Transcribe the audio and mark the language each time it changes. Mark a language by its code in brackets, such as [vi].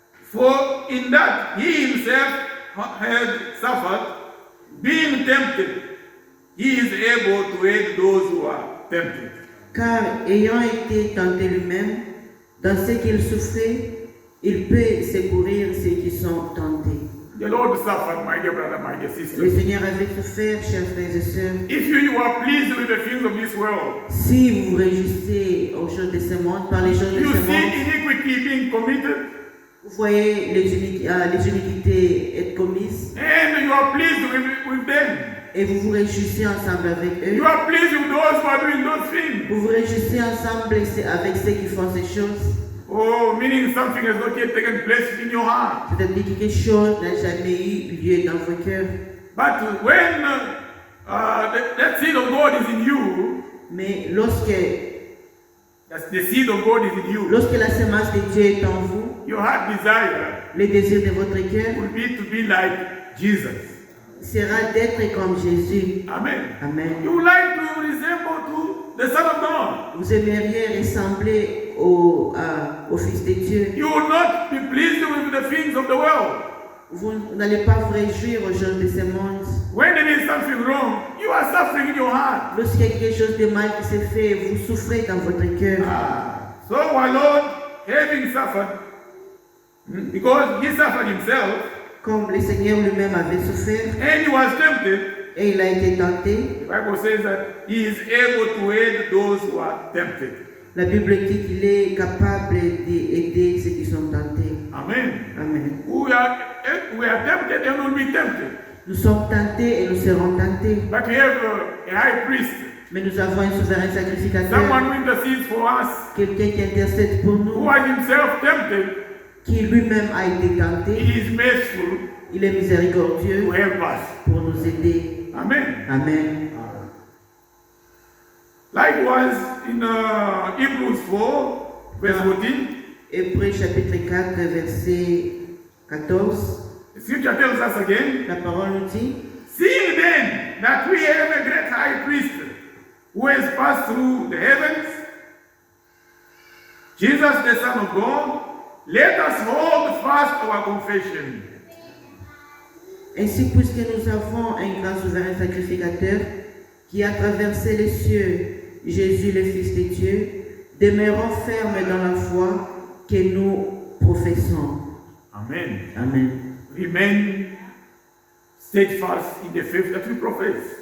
[en] For in that he himself had suffered, being tempted, he is able to aid those who are tempted. [fr] Car ayant été tenté lui-même, dans ce qu'il souffrait, il peut secourir ceux qui sont tentés. [en] The Lord suffered, my dear brother, my dear sister. [fr] Le Seigneur avait souffert, chers frères et sœurs. [en] If you are pleased with the things of this world, [fr] Si vous vous réjouissez aux choses de ce monde, par les choses de [en] you [fr] ce [en] see [fr] monde, [en] iniquity being committed, [fr] vous voyez les iniquités être commises, [en] and you are pleased with them. [fr] et vous vous réjouissez ensemble avec eux. [en] You are pleased with those who are doing those things. [fr] Vous vous réjouissez ensemble avec ceux qui font ces choses. [en] Oh, meaning something has not yet taken place in your heart. [fr] C'est-à-dire que quelque chose n'a jamais eu lieu dans vos cœurs. [en] But when that seed of God is in you, [fr] Mais [en] that's the seed of God is in you, [fr] lorsque la semence de Dieu est en vous, [en] your heart desire [fr] le désir de votre cœur [en] will be to be like Jesus. [fr] sera d'être comme Jésus. Amen. Amen. [en] You would like to resemble to the Son of God. [fr] Vous aimeriez ressembler au Fils de Dieu. [en] You will not be pleased with the things of the world. [fr] Vous n'allez pas vous réjouir aux gens de ce monde. [en] When there is something wrong, you are suffering in your heart. [fr] Lorsqu'il y a quelque chose de mal qui se fait, vous souffrez dans votre cœur. [en] So our Lord, having suffered, because he suffered himself, [fr] Comme le Seigneur lui-même avait souffert [en] and he was tempted, [fr] et il a été tenté, [en] the Bible says that he is able to aid those who are tempted. [fr] la Bible dit qu'il est capable d'aider ceux qui sont tentés. Amen. Amen. [en] We are tempted and will be tempted. [fr] Nous sommes tentés et nous serons tentés. [en] But we have a high priest, [fr] Mais nous avons un souverain sacrificateur, [en] someone who intercedes for us, [fr] quelqu'un qui intercède pour [en] who [fr] nous, [en] was himself tempted. [fr] qui lui-même a été tenté. [en] He is merciful [fr] Il est [en] to [fr] miséricordieux [en] help us. [fr] pour nous aider. Amen. Amen. [en] Likewise, in Hebrews 4, verse 14, [fr] Hébreux chapitre 4, verset 14. [en] the scripture tells us again, [fr] La parole nous dit, [en] seeing then that we have a great high priest who has passed through the heavens, Jesus the Son of God, let us hold fast our confession. [fr] ainsi puisque nous avons un grand souverain sacrificateur qui a traversé les cieux, Jésus le Fils de Dieu, demeurons fermes dans la foi que nous professons. Amen. Amen. [en] Remain steadfast in the faith that we profess.